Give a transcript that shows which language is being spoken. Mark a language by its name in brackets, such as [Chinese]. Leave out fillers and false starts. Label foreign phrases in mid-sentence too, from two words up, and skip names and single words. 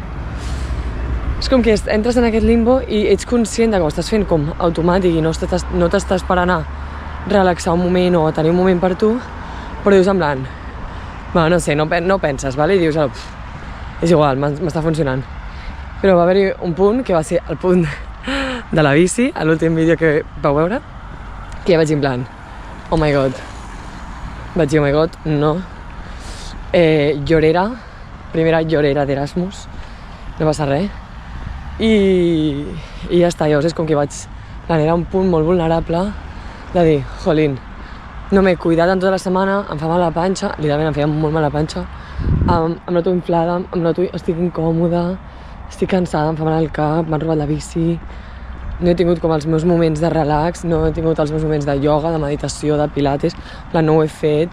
[Catalan] És com que entres en aquest limbo i ets conscient que ho estàs fent com automàtic i no t'estàs parant a relaxar un moment o a tenir un moment per tu, però dius en plan... Bueno, no sé, no penses, vale? I dius, és igual, m'està funcionant. Però va haver-hi un punt que va ser el punt de la bici, a l'últim vídeo que vau veure, que ja vaig en plan, [English] oh my god. [Catalan] Vaig dir, [English] oh my god, [Catalan] no. Llorera, primera llorera d'Erasmus, no passa res. I ja està, llavors és com que era un punt molt vulnerable de dir, jolín, no m'he cuidat en tota la setmana, em fa mal la panxa, literalment em feia molt mal la panxa, em noto inflada, estic incòmoda, estic cansada, em fa mal el cap, m'han robat la bici, no he tingut com els meus moments de relax, no he tingut els meus moments de ioga, de meditació, de pilates, no ho he fet.